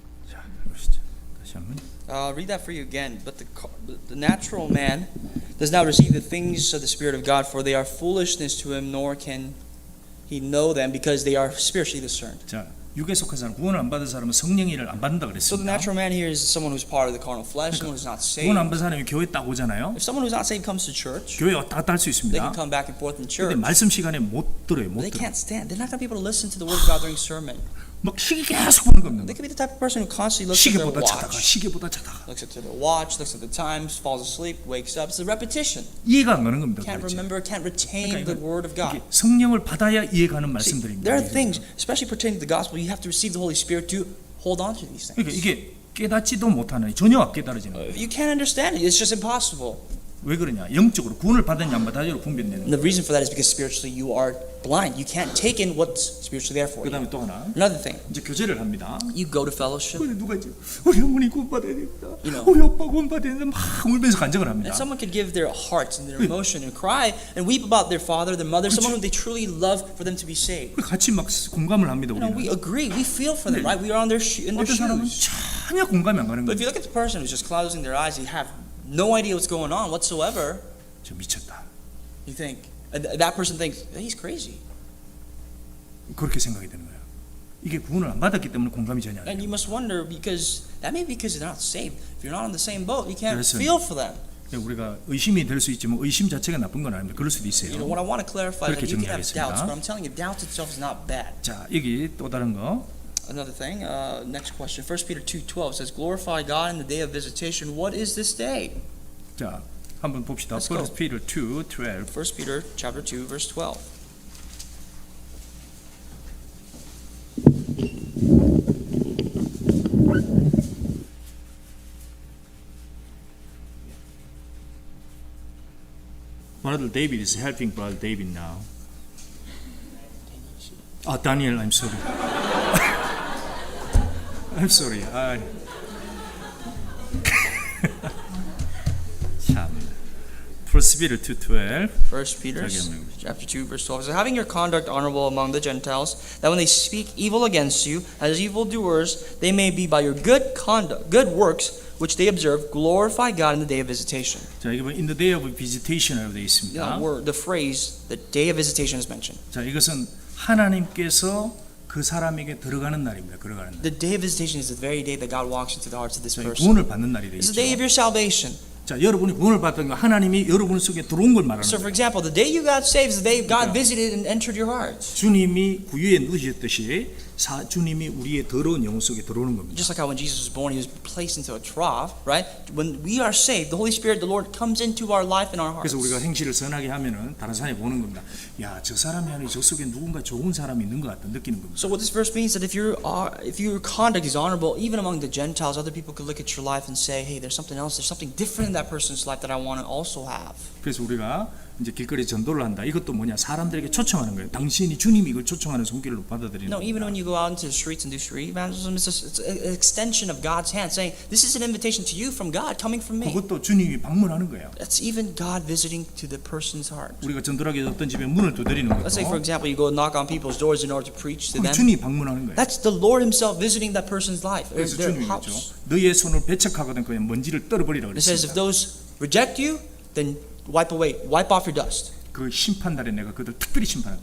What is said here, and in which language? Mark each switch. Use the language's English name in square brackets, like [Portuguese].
[Korean] 자, 보시죠. 다시 한번. [English] I'll read that for you again. But the natural man does not receive the things of the Spirit of God, for they are foolishness to him, nor can he know them because they are spiritually discerned. [Korean] 자, 육에 속한 사람, 구원을 안 받은 사람은 성령의 일을 안 받는다 [English] So the [Korean] 그랬습니다. [English] natural man here is someone who's part of the carnal flesh, someone who's not saved. [Korean] 구원 안 받은 사람이 교회 딱 오잖아요. [English] If someone who's not saved comes to church, [Korean] 교회 왔다 갔다 할 수 [English] they [Korean] 있습니다. [English] can come back and forth in [Korean] 근데 [English] church. [Korean] 말씀 시간에 못 들어요. 못 [English] They [Korean] 들어. [English] can't stand. They're not going to be able to listen to the word of God during sermon. [Korean] 막 시계 계속 보는 겁니다. [English] They could be the type of person who constantly looks at their [Korean] 시계보다 차다가 [English] watch, [Korean] 시계보다 차다가 [English] looks at their watch, looks at the times, falls asleep, wakes up. It's a repetition. [Korean] 이해가 안 가는 겁니다. [English] Can't [Korean] 도대체. [English] remember, can't retain the word of God. [Korean] 이게 성령을 받아야 이해가는 [English] See, [Korean] 말씀들입니다. [English] there are things, especially pertaining to the gospel, you have to receive the Holy Spirit to hold on to these [Korean] 그러니까 [English] things. [Korean] 이게 깨닫지도 못하는 전혀 안 깨달아지는 거예요. [English] You can't understand it. It's just impossible. [Korean] 왜 그러냐? 영적으로 구원을 받았냐 안 받았냐로 분별되는 [English] And [Korean] 거예요. [English] the reason for that is because spiritually you are blind. You can't take in what's spiritually there for you. [Korean] 그다음에 또 하나 [English] Another thing, [Korean] 이제 교제를 합니다. [English] you go to fellowship, [Korean] 근데 누가 이제 우리 어머니 구원 받아야 된다. [English] You know. [Korean] 우리 오빠 구원 받아야 된다. 막 울면서 간증을 합니다. [English] and someone could give their hearts and their emotion and cry and weep about their father, their mother, someone who they truly love for them to be saved. [Korean] 같이 막 공감을 합니다. [English] You know, we [Korean] 우리는. [English] agree, we feel for them, [Korean] 네. [English] right? We are on their in their [Korean] 어떤 사람은 [English] shoes. [Korean] 전혀 공감이 안 가는 [English] But if you look at the person who's just closing their eyes, you have no idea what's going on whatsoever. [Korean] 저 미쳤다. [English] You think that person thinks he's crazy, [Korean] 그렇게 생각이 되는 거예요. 이게 구원을 안 받았기 때문에 공감이 전혀 안 [English] and [Korean] 돼요. [English] you must wonder because that may be because they're not saved. If you're not on the same boat, you can't [Korean] 그래서- [English] feel for them. [Korean] 우리가 의심이 될 수 있지만 의심 자체가 나쁜 건 아닙니다. 그럴 수도 [English] You know what I want to clarify is that [Korean] 그렇게 [English] you can have [Korean] 정리하겠습니다. [English] doubts, but I'm telling you, doubt itself is not bad. [Korean] 자, 여기 또 다른 거. [English] Another thing, next question. 1 Peter 2:12 says, "Glorify God in the day of visitation." What is this day? [Korean] 자, 한번 봅시다. [English] Let's go. 1 Peter 2:12. 1 Peter chapter 2 verse 12. Brother David is helping Brother David now. Daniel, I'm sorry. I'm sorry. 참. 1 1 Peter 2:12. 1 Peter [Korean] 저기 한번 읽어보시죠. [English] chapter 2 verse 12 says, having your conduct honorable among the Gentiles, that when they speak evil against you as evildoers, they may be by your good conduct, good works, which they observe, glorify God in the day of visitation. [Korean] 자, 이게 뭐 [English] in the day of visitation [Korean] 이라고 되어 있습니다. [English] The phrase, the day of visitation is mentioned. [Korean] 자, 이것은 하나님께서 그 사람에게 들어가는 날입니다. 들어가는 날. [English] The day of visitation is the very day that God walks into the hearts of this [Korean] 자, [English] person. [Korean] 구원을 받는 날이 [English] It's the day of [Korean] 되겠죠. [English] your salvation. [Korean] 자, 여러분이 구원을 받던 거 하나님이 여러분 속에 들어온 걸 말하는 [English] So for [Korean] 거예요. [English] example, the day you got saved is the day God [Korean] 그러니까 [English] visited and entered your hearts. [Korean] 주님이 구유에 누우셨듯이 주님이 우리의 더러운 영혼 속에 들어오는 겁니다. [English] Just like how when Jesus was born, he was placed into a trough, right? When we are saved, the Holy Spirit, the Lord, comes into our life and our hearts. [Korean] 그래서 우리가 행실을 선하게 하면은 다른 사람이 보는 겁니다. 야, 저 사람이 아니 저 속에 누군가 좋은 사람이 있는 것 같다 느끼는 겁니다. So what this verse means that if your conduct is honorable, even among the Gentiles, other people could look at your life and say, hey, there's something else, there's something different in that person's life that I want to also have. 그래서 우리가 이제 길거리 전도를 한다. 이것도 뭐냐? 사람들에게 초청하는 거예요. 당신이 주님이 이걸 초청하는 손길로 받아들이는 [English] No, even [Korean] 겁니다. [English] when you go out into the streets and do street evangelism, it's an extension of God's hand, saying, this is an invitation to you from God, coming from me. [Korean] 그것도 주님이 방문하는 거예요. [English] That's even God visiting to the person's heart. [Korean] 우리가 전도하기 어떤 집에 문을 두드리는 [English] Let's say, for [Korean] 것도 [English] example, you go knock on people's doors in order to preach to [Korean] 그 [English] them. [Korean] 주님이 방문하는 거예요. [English] That's the Lord Himself visiting that person's life, or [Korean] 그래서 [English] their [Korean] 주님이 [English] house. [Korean] 그랬죠. 너희의 손을 배척하거든 그냥 먼지를 떨어버리라 [English] It says, if [Korean] 그랬습니다. [English] those reject you, then wipe off your dust. [Korean] 그 심판날에 내가 그들 특별히 심판할 것이다.